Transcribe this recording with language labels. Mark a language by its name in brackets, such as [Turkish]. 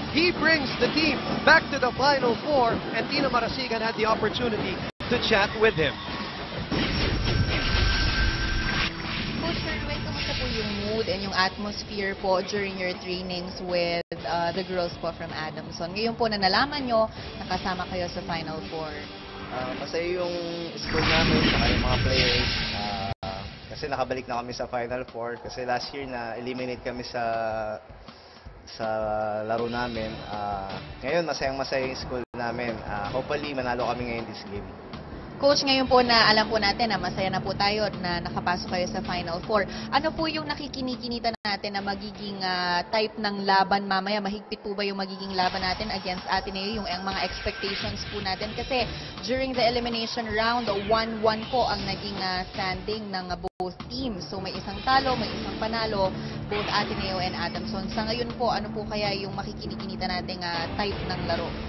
[English] He brings the team back to the Final Four, and Tina Marasigan had the opportunity to chat with him. [Filipino] Coach Sherwin, kamusta po yung mood and yung atmosphere po during your trainings with the girls po from Adamson? Ngayon po na nalaman nyo, nakasama kayo sa Final Four. Masaya yung school namin, saka yung mga players. Kasi nakabalik na kami sa Final Four. Kasi last year na-eliminate kami sa laro namin. Ngayon, masayang-masaya yung school namin. Hopefully, manalo kami ngayon this game. Coach, ngayon po na alam po natin na masaya na po tayo na nakapasok kayo sa Final Four. Ano po yung nakikinikinita natin na magiging type ng laban mamaya? Mahigpit po ba yung magiging laban natin against Ateneo? Yung mga expectations po natin? Kasi during the elimination round, 1-1 po ang naging standing ng both teams. So may isang talo, may isang panalo, both Ateneo and Adamson. Sa ngayon po, ano po kaya yung makikinikinita nating type ng laro?